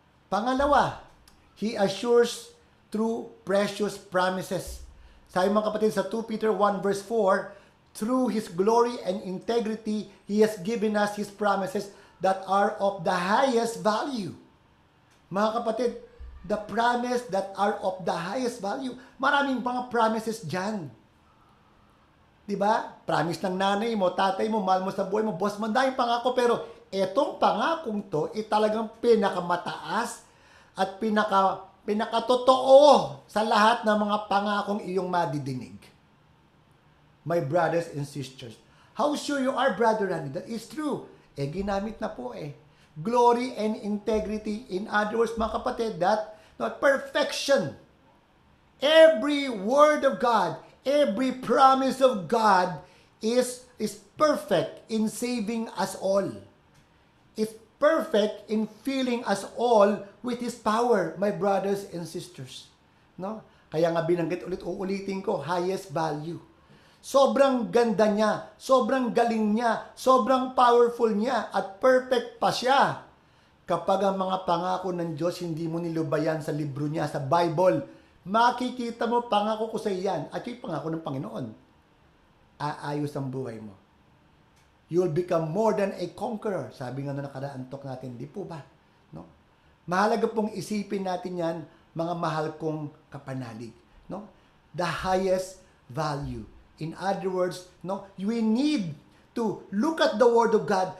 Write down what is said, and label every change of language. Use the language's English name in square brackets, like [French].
[Filipino] Pangalawa, [English] He assures through precious promises. [Filipino] Sabi mga kapatid sa [English] 2 Peter 1 verse 4, through His glory and integrity, He has given us His promises that are of the highest value. [Filipino] Mga kapatid, [English] the promise that are of the highest value. [Filipino] Maraming mga promises dyan. Diba? Promise ng nanay mo, tatay mo, mahal mo sa buhay mo, boss mo, dahil pangako. Pero etong pangakong to, talagang pinakamataas at pinakatotoo sa lahat ng mga pangakong iyong madidinig. [English] My brothers and sisters, how sure you are, Brother Randy, that is true. [Filipino] Ginamit na po [English] Glory and integrity, in other words, [Filipino] mga kapatid, [English] that not perfection. Every word of God, every promise of God is perfect in saving us all. It's perfect in filling us all with His power, my brothers and sisters. [Filipino] No? Kaya nga binanggit uulitin ko, [English] highest value. [Filipino] Sobrang ganda niya, sobrang galing niya, sobrang powerful niya, at perfect pa siya. Kapag ang mga pangako ng Diyos hindi mo nilubayan sa libro niya, sa Bible, makikita mo, pangako ko sa iyan, at yung pangako ng Panginoon, aayos ang buhay mo. [English] You'll become more than a conqueror. [Filipino] Sabi nga na nakaraan talk natin, di po ba? No? Mahalaga pong isipin natin yan, mga mahal kong kapanalig. No? [English] The highest value. In other words, we need to look at the Word of God.